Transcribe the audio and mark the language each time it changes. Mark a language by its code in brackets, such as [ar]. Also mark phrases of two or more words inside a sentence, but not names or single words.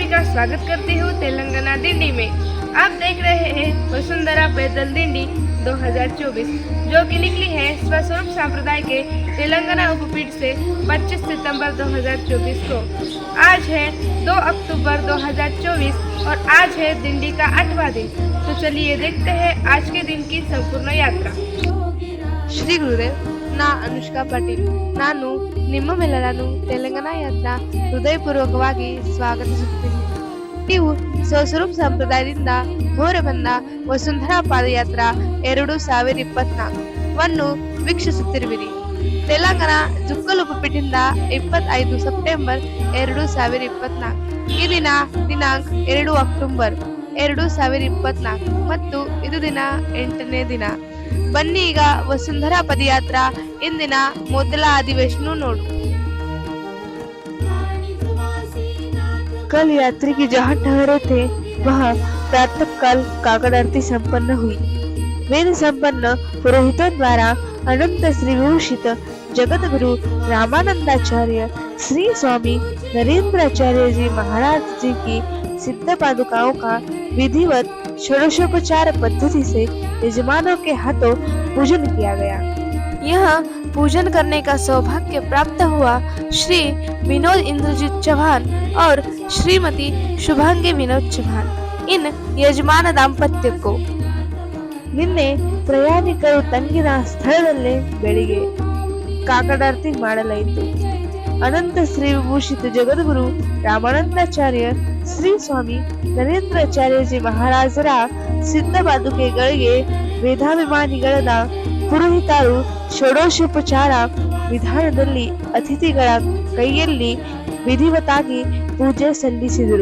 [hi] स्वागत करती हूँ तेलंगाना दिंडी में। आप देख रहे हैं वसुंधरा पैदल दिंडी 2024 जो कि निकली है स्वस्वरूप संप्रदाय के तेलंगाना उपपीठ से 25 सितंबर 2024 को। आज है 2 अक्टूबर 2024 और आज है दिंडी का 8वां दिन। तो चलिए देखते हैं आज के दिन की संपूर्ण यात्रा। [kn] ಶ್ರೀ ಗುರುದೇವ್, ನಾ ಅನುಷ್ಕಾ ಪಾಟೀಲ್. ನಾನು ನಿಮ್ಮೆಲ್ಲರನ್ನು ತೆಲಂಗಾಣ ಯಾತ್ರಾ ಹೃದಯಪೂರ್ವಕವಾಗಿ ಸ್ವಾಗತಿಸುತ್ತೇನೆ. ನೀವು ಸ್ವಸ್ವರೂಪ್ ಸಂಪ್ರದಾಯದಿಂದ ಹೊರಬಂದ ವಸುಂಧರಾ ಪಾದಯಾತ್ರಾ 2024 ವನ್ನು ವೀಕ್ಷಿಸುತ್ತಿರುವಿರಿ. ತೆಲಂಗಾಣ ಜುಕ್ಕಲ್ ಉಪಪೀಠದಿಂದ 25 ಸೆಪ್ಟೆಂಬರ್ 2024 ಈ ದಿನ ದಿನಾಂಕ 2 ಅಕ್ಟೋಬರ್ 2024 ಮತ್ತು ಇದು ದಿನ 8ನೇ ದಿನ. ಬನ್ನಿ ಈಗ ವಸುಂಧರಾ ಪದಯಾತ್ರಾ ಇಂದಿನ ಮೊದಲ ಅಧಿವೇಶನ ನೋಡು। [hi] कल यात्री की जहाँ ठहरे थे वहाँ प्रातः काल काकड़ आरती संपन्न हुई। वेद संपन्न पुरोहितों द्वारा अनंत श्री विभूषित जगत गुरु रामानंदाचार्य श्री स्वामी नरेंद्राचार्य जी महाराज जी की सिद्ध पादुकाओं का विधिवत षोडशोपचार पद्धति से यजमानों के हाथों पूजन किया गया। यह पूजन करने का सौभाग्य प्राप्त हुआ श्री विनोद इंद्रजीत चौहान और श्रीमती शुभांगी विनोद चौहान इन यजमान दाम्पत्य को। [kn] ನಿನ್ನೆ ಪ್ರಯಾಣಿಕರು ತಂಗಿನ ಸ್ಥಳದಲ್ಲೇ ಬೆಳಿಗ್ಗೆ ಕಾಕಡಾರತಿ ಮಾಡಲಾಯಿತು. ಅನಂತ ಶ್ರೀ ವಿಭೂಷಿತ ಜಗದ್ಗುರು ರಾಮಾನಂದಾಚಾರ್ಯ ಶ್ರೀ ಸ್ವಾಮಿ ನರೇಂದ್ರಾಚಾರ್ಯಜಿ ಮಹಾರಾಜರ ಸಿದ್ಧ ಪಾದುಕೆಗಳಿಗೆ ವೇದಾಭಿಮಾನಿಗಳಾದ ಪುರೋಹಿತರು ಷೋಡಶೋಪಚಾರ ವಿಧಾನದಲ್ಲಿ ಅತಿಥಿಗಳ ಕೈಯಲ್ಲಿ ವಿಧಿವತ್ತಾಗಿ ಪೂಜೆ ಸಲ್ಲಿಸಿದರು.